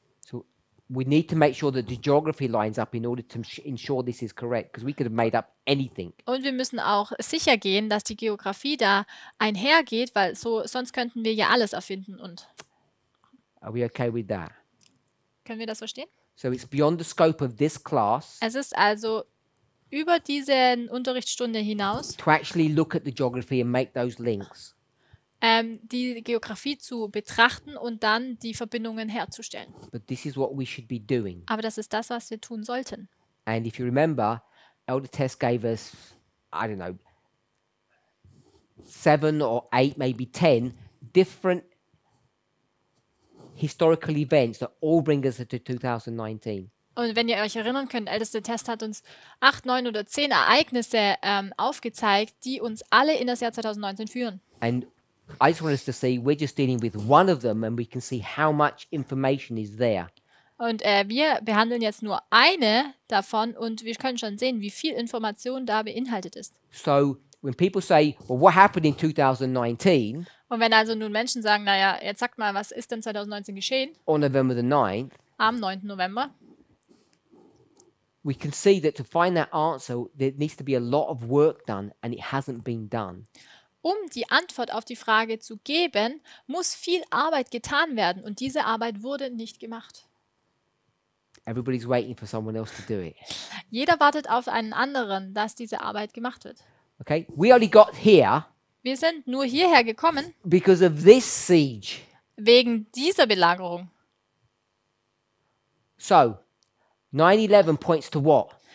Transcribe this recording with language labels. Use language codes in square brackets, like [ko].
[en] So we need to make sure that the geography lines up in order to ensure this is correct, because we could have made up anything. [de] Und wir müssen auch sicher gehen, dass die Geografie da einhergeht, weil sonst könnten wir ja alles erfinden. Und [en] Are we okay with that? [de] können wir das verstehen? [en] So it's beyond the scope of this class [de] Es ist also über diese Unterrichtsstunde hinaus, [en] to actually look at the geography and make those links. [de] die Geografie zu betrachten und dann die Verbindungen herzustellen. [en] But this is what we should be doing. [de] Aber das ist das, was wir tun sollten. [en] And if you remember, Elder Tess gave us, I don't know, 7 or 8, maybe 10 different historical events that all bring us to 2019. [de] Und wenn ihr euch erinnern könnt, älteste Test hat uns 8, 9 oder 10 Ereignisse aufgezeigt, die uns alle in das Jahr 2019 führen. [en] And I just want us to see we're just dealing with one of them and we can see how much information is there. [de] Und wir behandeln jetzt nur eine davon und wir können schon sehen, wie viel Information da beinhaltet ist. [en] So when people say, well, what happened in 2019 [de] Und wenn also nun Menschen sagen, naja, jetzt sagt mal, was ist denn 2019 geschehen? [en] on November the 9th, [de] Am 9. November. [en] we can see that to find that answer, there needs to be a lot of work done and it hasn't been done. [de] Um die Antwort auf die Frage zu geben, muss viel Arbeit getan werden und diese Arbeit wurde nicht gemacht. [en] Everybody's waiting for someone else to do it. [de] Jeder wartet auf einen anderen, dass diese Arbeit gemacht wird. [en] Okay? We only got here [de] Wir sind nur hierher gekommen [en] because of this siege. [de] wegen dieser Belagerung. [en] So, 9/11 points to what?